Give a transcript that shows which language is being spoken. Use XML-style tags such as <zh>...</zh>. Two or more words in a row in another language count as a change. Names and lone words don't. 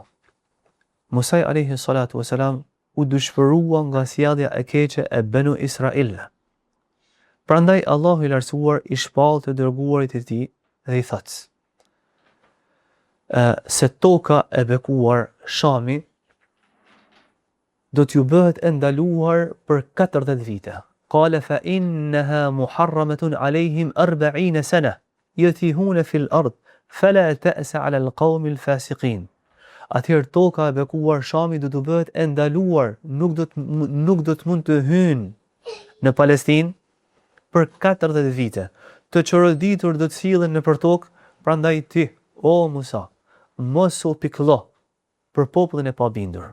<sq>Musa</sq> <ar>عليه الصلاة والسلام</ar> <sq>u dëshpërua nga sjellja e keqe e Banu Israil. Prandaj Allahu i lartësuar i shpall të dërguarit e tij dhe i thotë: se toka e bekuar Shami do t'ju bëhet e ndaluar për 40 vite.</sq> <ar>قال فإنها محرمة عليهم 40 سنة يتيهون في الأرض فلا تأس على القوم الفاسقين.</ar> <sq>Atëherë toka e bekuar Shami do t'u bëhet e ndaluar, nuk do të mund të hyjnë në Palestinë për 40 vite. Të çoroditur do të sillen nëpër tokë, prandaj ti, o Musa, mos u pikëllo për popullin e pabindur.</sq>